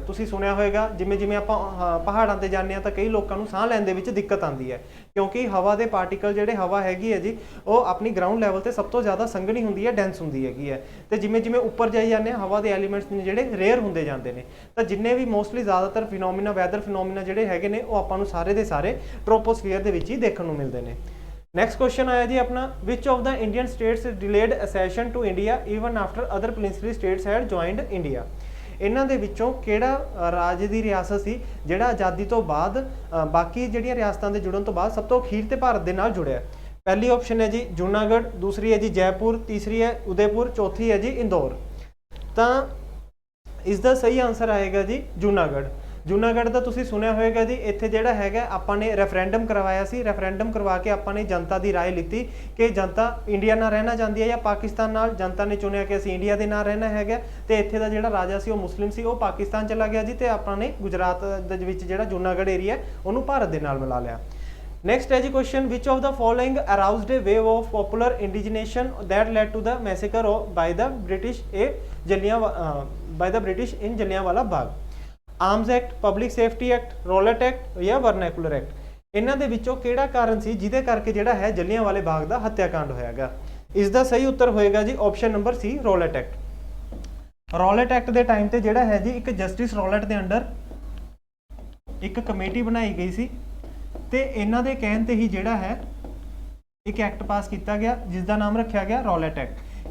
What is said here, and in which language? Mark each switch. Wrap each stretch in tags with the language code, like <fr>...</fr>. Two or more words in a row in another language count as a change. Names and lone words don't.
<pa>ਤੁਸੀਂ ਸੁਣਿਆ ਹੋਏਗਾ ਜਿਵੇਂ ਜਿਵੇਂ ਆਪਾਂ ਪਹਾੜਾਂ ਤੇ ਜਾਂਦੇ ਹਾਂ ਤਾਂ ਕਈ ਲੋਕਾਂ ਨੂੰ ਸਾਹ ਲੈਣ ਦੇ ਵਿੱਚ ਦਿੱਕਤ ਆਉਂਦੀ ਹੈ ਕਿਉਂਕਿ ਹਵਾ ਦੇ ਪਾਰਟੀਕਲ ਜਿਹੜੇ ਹਵਾ ਹੈਗੀ ਹੈ ਜੀ ਉਹ ਆਪਣੀ</pa> <en>ground level</en> <pa>ਤੇ ਸਭ ਤੋਂ ਜ਼ਿਆਦਾ ਸੰਘਣੀ ਹੁੰਦੀ ਹੈ, ਡੈਂਸ ਹੁੰਦੀ ਹੈਗੀ ਹੈ। ਤੇ ਜਿਵੇਂ ਜਿਵੇਂ ਉੱਪਰ ਜਾਈ ਜਾਂਦੇ ਹਾਂ ਹਵਾ ਦੇ ਐਲੀਮੈਂਟਸ ਨੇ ਜਿਹੜੇ ਰੇਅਰ ਹੁੰਦੇ ਜਾਂਦੇ ਨੇ। ਤਾਂ ਜਿੰਨੇ ਵੀ ਮੋਸਟਲੀ ਜ਼ਿਆਦਾਤਰ ਫਿਨੋਮੀਨਾ,</pa> <en>weather phenomena</en> <pa>ਜਿਹੜੇ ਹੈਗੇ ਨੇ ਉਹ ਆਪਾਂ ਨੂੰ ਸਾਰੇ ਦੇ ਸਾਰੇ ਟ੍ਰੋਪੋਸਫੀਅਰ ਦੇ ਵਿੱਚ ਹੀ ਦੇਖਣ ਨੂੰ ਮਿਲਦੇ ਨੇ।</pa> <en>next question</en> <pa>ਆਇਆ ਜੀ ਆਪਣਾ,</pa> <en>which of the Indian states delayed accession to India even after other peninsular states had joined India?</en> <pa>ਇਹਨਾਂ ਦੇ ਵਿੱਚੋਂ ਕਿਹੜਾ ਰਾਜ ਦੀ ਰਿਆਸਤ ਸੀ ਜਿਹੜਾ ਆਜ਼ਾਦੀ ਤੋਂ ਬਾਅਦ ਬਾਕੀ ਜਿਹੜੀਆਂ ਰਿਆਸਤਾਂ ਦੇ ਜੁੜਨ ਤੋਂ ਬਾਅਦ ਸਭ ਤੋਂ ਅਖੀਰ ਤੇ ਭਾਰਤ ਦੇ ਨਾਲ ਜੁੜਿਆ? ਪਹਿਲੀ ਆਪਸ਼ਨ ਹੈ ਜੀ ਜੂਨਾਗੜ੍ਹ, ਦੂਸਰੀ ਹੈ ਜੀ ਜੈਪੁਰ, ਤੀਸਰੀ ਹੈ ਉਦੈਪੁਰ, ਚੌਥੀ ਹੈ ਜੀ ਇੰਦੌਰ। ਤਾਂ ਇਸ ਦਾ ਸਹੀ ਆਨਸਰ ਆਏਗਾ ਜੀ ਜੂਨਾਗੜ੍ਹ। ਜੂਨਾਗੜ੍ਹ ਦਾ ਤੁਸੀਂ ਸੁਣਿਆ ਹੋਏਗਾ ਜੀ ਇੱਥੇ ਜਿਹੜਾ ਹੈਗਾ ਆਪਾਂ ਨੇ ਰੈਫਰੈਂਡਮ ਕਰਵਾਇਆ ਸੀ। ਰੈਫਰੈਂਡਮ ਕਰਵਾ ਕੇ ਆਪਾਂ ਨੇ ਜਨਤਾ ਦੀ ਰਾਏ ਲਿੱਤੀ ਕਿ ਜਨਤਾ ਇੰਡੀਆ ਨਾਲ ਰਹਿਣਾ ਚਾਹੁੰਦੀ ਹੈ ਜਾਂ ਪਾਕਿਸਤਾਨ ਨਾਲ। ਜਨਤਾ ਨੇ ਚੁਣਿਆ ਕਿ ਅਸੀਂ ਇੰਡੀਆ ਦੇ ਨਾਲ ਰਹਿਣਾ ਹੈਗਾ ਤੇ ਇੱਥੇ ਦਾ ਜਿਹੜਾ ਰਾਜਾ ਸੀ ਉਹ ਮੁਸਲਿਮ ਸੀ, ਉਹ ਪਾਕਿਸਤਾਨ ਚਲਾ ਗਿਆ ਜੀ ਤੇ ਆਪਾਂ ਨੇ ਗੁਜਰਾਤ ਦੇ ਵਿੱਚ ਜਿਹੜਾ ਜੂਨਾਗੜ੍ਹ ਏਰੀਆ ਉਹਨੂੰ ਭਾਰਤ ਦੇ ਨਾਲ ਮਿਲਾ ਲਿਆ।</pa> <en>Next</en> <hi>है जी</hi> <en>question, which of the following aroused a wave of popular indignation that led to the massacre by the British in Jallianwala Bagh?</en> <pa>ਆਰਮਸ ਐਕਟ, ਪਬਲਿਕ ਸੇਫਟੀ ਐਕਟ, ਰੋਲਟ ਐਕਟ ਜਾਂ ਵਰਨੈਕੂਲਰ ਐਕਟ। ਇਹਨਾਂ ਦੇ ਵਿੱਚੋਂ ਕਿਹੜਾ ਕਾਰਨ ਸੀ ਜਿਹਦੇ ਕਰਕੇ ਜਿਹੜਾ ਹੈ ਜਲਿਆਂਵਾਲੇ ਬਾਗ ਦਾ ਹੱਤਿਆਕਾਂਡ ਹੋਇਆਗਾ? ਇਸ ਦਾ ਸਹੀ ਉੱਤਰ ਹੋਏਗਾ ਜੀ ਆਪਸ਼ਨ ਨੰਬਰ ਸੀ, ਰੋਲਟ ਐਕਟ। ਰੋਲਟ ਐਕਟ ਦੇ ਟਾਈਮ ਤੇ ਜਿਹੜਾ ਹੈ ਜੀ ਇੱਕ ਜਸਟਿਸ ਰੋਲਟ ਦੇ ਅੰਡਰ ਇੱਕ ਕਮੇਟੀ ਬਣਾਈ ਗਈ ਸੀ ਤੇ ਇਹਨਾਂ ਦੇ ਕਹਿਣ ਤੇ ਹੀ ਜਿਹੜਾ ਹੈ ਇੱਕ ਐਕਟ ਪਾਸ ਕੀਤਾ ਗਿਆ ਜਿਸ ਦਾ ਨਾਮ ਰੱਖਿਆ ਗਿਆ ਰੋਲਟ ਐਕਟ।</pa>